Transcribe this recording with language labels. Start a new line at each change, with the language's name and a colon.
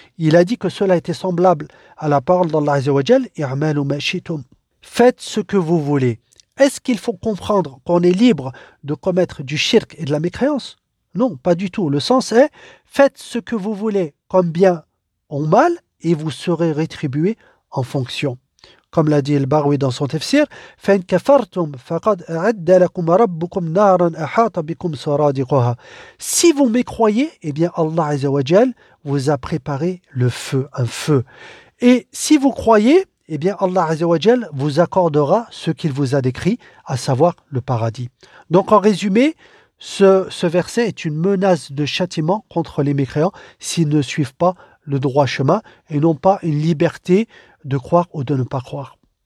French: Il a dit que cela était semblable à la parole d'Allah Azza wa Jal,
Arabic: I'malu ma shi'tum.
French: Faites ce que vous voulez. Est-ce qu'il faut comprendre qu'on est libre de commettre du shirk et de la mécréance? Non, pas du tout. Le sens est, faites ce que vous voulez comme bien ou mal et vous serez rétribué en fonction. Comme l'a dit al-Barwi dans son tafsir,
Arabic: فَإِنْ كَفَرْتُمْ فَقَدْ أَعَدَّ لَكُمْ رَبُّكُمْ نَارًا أَحَاطَ بِكُمْ سُرَادِقُهَا.
French: Si vous mécroyez, eh bien Allah Azza wa Jal vous a préparé le feu, un feu. Et si vous croyez, eh bien Allah Azza wa Jal vous accordera ce qu'il vous a décrit, à savoir le paradis. Donc en résumé, ce verset est une menace de châtiment contre les mécréants s'ils ne suivent pas le droit chemin et non pas une liberté de croire ou de ne pas croire.